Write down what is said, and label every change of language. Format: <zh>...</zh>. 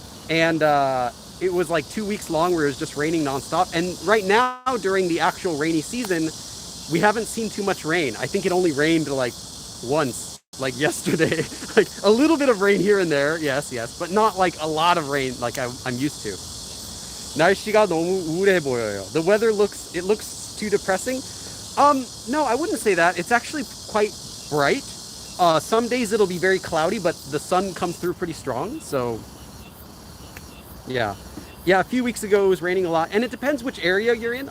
<en>And it was like 2 weeks long where it was just raining nonstop. And right now, during the actual rainy season, we haven't seen too much rain. I think it only rained like once, like yesterday. Like a little bit of rain here and there, yes, but not like a lot of rain like I'm used to.</en> <ko>날씨가 너무 우울해 보여요.</ko> <en>The weather looks too depressing. No, I wouldn't say that. It's actually quite bright. Some days it'll be very cloudy, but the sun comes through pretty strong. So, yeah. A few weeks ago it was raining a lot, and it depends which area you're in.</en>